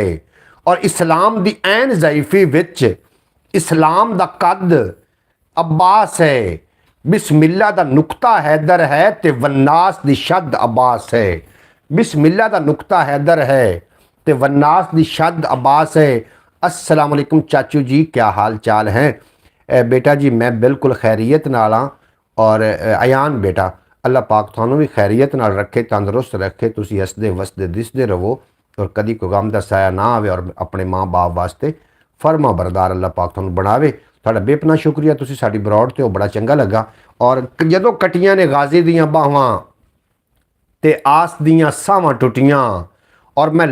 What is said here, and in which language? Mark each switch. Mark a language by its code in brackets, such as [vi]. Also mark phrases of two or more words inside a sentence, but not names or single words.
[pa] اور اسلام دی عین ضعیفی وچ اسلام دا قد عباس ہے. بسم اللہ دا نقطہ حیدر ہے تے والناس دی شد عباس ہے. بسم اللہ دا نقطہ حیدر ہے تے والناس دی شد عباس ہے. [ar] السلام علیکم [ur] چاچو جی کیا حال چال ہیں. [pa] بیٹا جی میں بالکل خیریت نال ہاں اور ایان بیٹا اللہ پاک تھانوں بھی خیریت نال رکھے تندرست رکھے تسی ہسدے وسدے دسدے رہو اور کدی کوئی غم دا سایہ نہ آوے اور اپنے ماں باپ واسطے فرمانبردار اللہ پاک تھانوں بناوے. تہاڈا بے پناہ شکریہ تسی ساڈی بروڑ تے بڑا چنگا لگا۔ اور جدوں کٹیاں نے غازی دیاں باہواں تے آس دیاں ساواں ٹٹیاں اور میں